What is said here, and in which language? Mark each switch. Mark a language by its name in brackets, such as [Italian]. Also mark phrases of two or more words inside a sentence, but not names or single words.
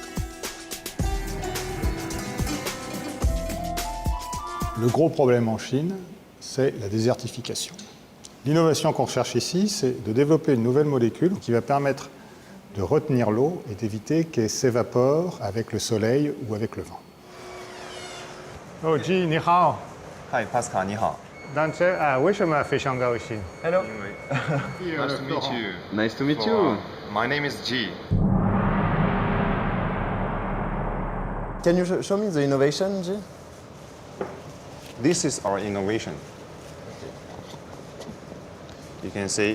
[French] Le gros problème en Chine, c'est la désertification. L'innovation qu'on cherche ici, c'est de développer une nouvelle molécule qui va permettre de retenir l'eau et d'éviter qu'elle s'évapore avec le soleil ou avec le vent. [Chinese] Oh, Ji, 你好. [English] Hi, Pascal, [Chinese] 你好。为什么非常高兴 [English] Hello. Nice to meet you. Nice to meet you. My name is Ji. Can you show me the innovation, Ji? This is our innovation. You can see